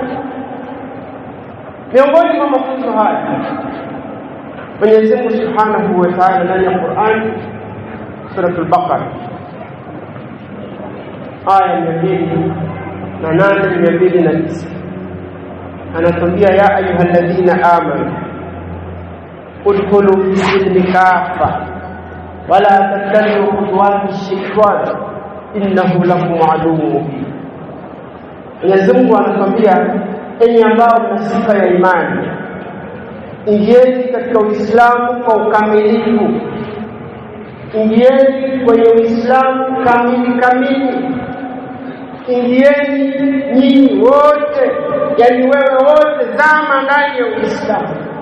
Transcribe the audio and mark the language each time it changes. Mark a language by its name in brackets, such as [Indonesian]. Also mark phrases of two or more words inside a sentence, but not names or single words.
[Swahili] Miongoni mwa mafunzo haya Mwenyezi Mungu [Arabic] سبحانه وتعالى [Swahili] ndani ya Qur'an, [Arabic] Surah Al-Baqarah [Swahili] aya 208 anatuambia, [Arabic] يا أيها الذين آمنوا ادخلوا في السلم كافة ولا تتبعوا خطوات الشيطان إنه لكم عدو مبين. [Swahili] Mwenyezi Mungu anatuambia, enyi ambao mna sifa ya imani, ingieni katika Uislamu kwa ukamilifu. Ingieni kwenye Uislamu kamili. Ingieni nyinyi wote, yani wewe wote, zama ndani ya Uislamu.